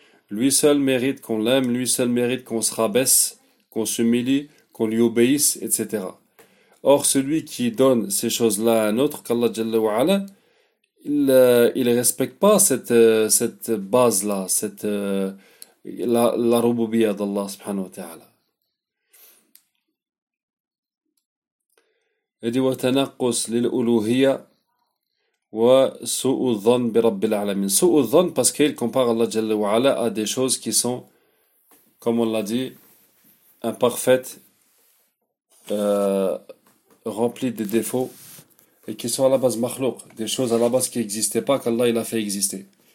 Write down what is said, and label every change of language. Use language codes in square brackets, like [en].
[fr] Lui seul mérite qu'on l'aime, lui seul mérite qu'on se rabaisse, qu'on s'humilie, qu'on lui obéisse, etc. Or, celui qui donne ces choses-là à un autre, qu'Allah Jalla wa Ala, il respecte pas cette base-là, cette la rububiyya d'Allah subhanahu wa ta'ala. Il dit, [ar] وتنقص للألوهية وسوء الظن برب العالمين. سوء الظن [fr] parce qu'il compare Allah Jalla wa Ala à des choses qui sont, comme on l'a dit, imparfaites, remplies de défauts, et qui sont à la base makhlouq, des choses à la base qui n'existaient pas, qu'Allah il a fait exister.